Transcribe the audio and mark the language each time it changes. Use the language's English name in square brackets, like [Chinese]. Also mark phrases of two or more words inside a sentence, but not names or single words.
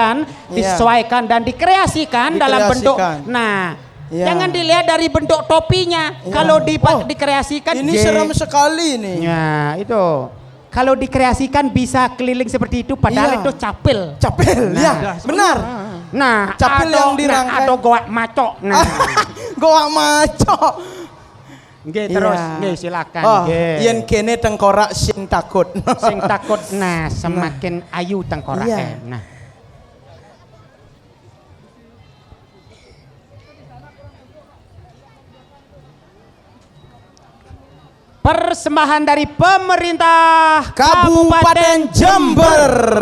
[Indonesian] disesuaikan dan dikreasikan dalam bentuk. Dikreasikan. Nah, Iya. Jangan dilihat dari bentuk topinya. Iya. Kalau dikreasikan Ini serem sekali nih. Ya, itu. Kalau dikreasikan bisa keliling seperti itu padahal Iya. itu capil. Capil, ya, benar. Nah, Capil yang dirangkai. atau goa maco. Nah, Goa maco. nggih terus, Iya. nggih silakan. Oh, nggih. [Javanese] yen kene tengkorak sing takut. Sing takut nah semakin ayu tengkoraknya. [Indonesian] Iya. Nah. Persembahan dari pemerintah Kabupaten Jember.